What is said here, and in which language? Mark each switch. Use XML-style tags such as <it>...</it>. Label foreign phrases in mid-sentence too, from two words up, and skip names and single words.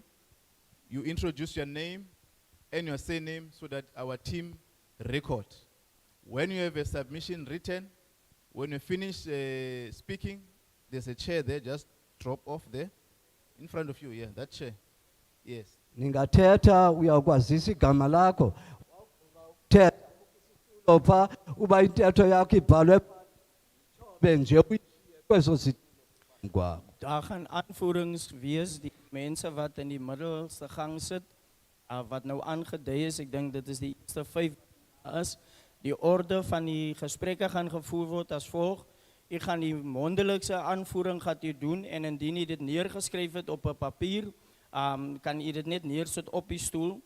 <en>You introduce your name and your surname so that our team record. When you have a submission written, when you finish speaking, there's a chair there, just drop off there in front of you, yeah, that chair. Yes.</en> <xh>Ningathetha uyakwazisa igama lakho. Thetha pha uba intetho yakho ibhalwe benje kweso sitwa.</xh> <af>Daar gaan aanvoerings wees die mense wat in die middelste gang sit wat nou aangedui is. Ek dink dit is die eerste 5 is. Die orde van die gesprekke gaan gevoer word as volg. Ek gaan die mondelikse aanvoering gaat u doen en indien u dit neergeskryf het op 'n papier, kan u dit net neersit op die stoel.</af>